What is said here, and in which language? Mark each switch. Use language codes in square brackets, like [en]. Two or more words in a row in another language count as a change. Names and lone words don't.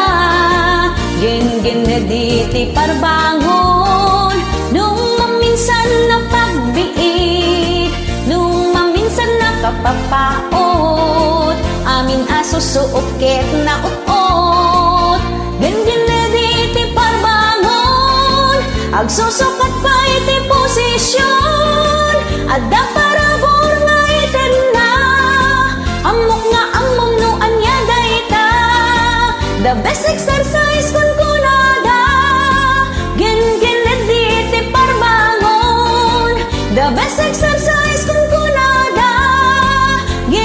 [ilo] Gen-gened iti parbangon, nung maminsan na pagbiit, nung maminsan nakapapaot, amin asusuokit na uot. Gen-gened iti parbangon, agsusukat pa iti posisyon, adda parabor nga ited na, amok nga amom no anya dayta. [en] The best exercise [ilo] kun kunada, gen-gened iti parbangon, [en] the best exercise kun kunada,